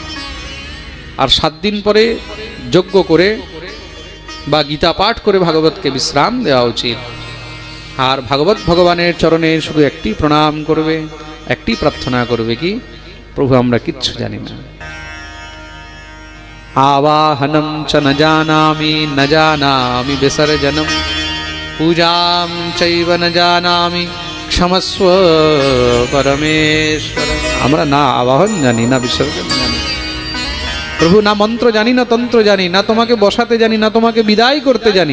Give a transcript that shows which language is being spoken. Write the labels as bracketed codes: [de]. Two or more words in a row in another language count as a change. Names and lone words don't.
[bn] আর 7 দিন পরে যজ্ঞ করে বা গীতা পাঠ করে ভাগবতকে বিশ্রাম দেওয়া উচিত। আর ভাগবত ভগবানের চরণে শুধু একটি প্রণাম করবে, একটি প্রার্থনা করবে, কি প্রভু আমরা কিচ্ছু জানি না, [sa] আবাহনম চ ন জানামি, ন জানামি বিসর্জনম, পূজাম চৈব ন জানামি, ক্ষমস্ব পরমেশ্বর। [bn] আমরা না আবাহন জানি, না বিসর্জন জানি প্রভু, না মন্ত্র জানি, না তন্ত্র জানি, না তোমাকে বসাতে জানি, না তোমাকে বিদায় করতে জানি।